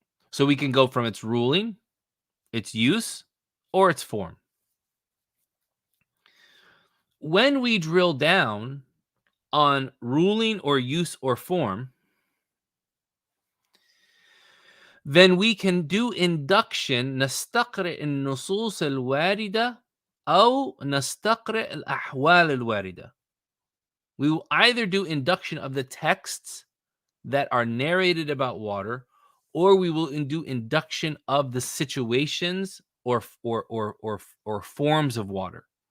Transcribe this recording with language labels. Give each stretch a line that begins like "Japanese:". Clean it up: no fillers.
English: So we can go from its ruling, its use, or its form. When we drill down on ruling or use or form, then we can do induction.
Arabic: نستقرئ النصوص الواردة أو نستقرئ الأحوال الواردة.
English: We will either do induction of the texts that are narrated about water, or we will do induction of the situations or forms of water.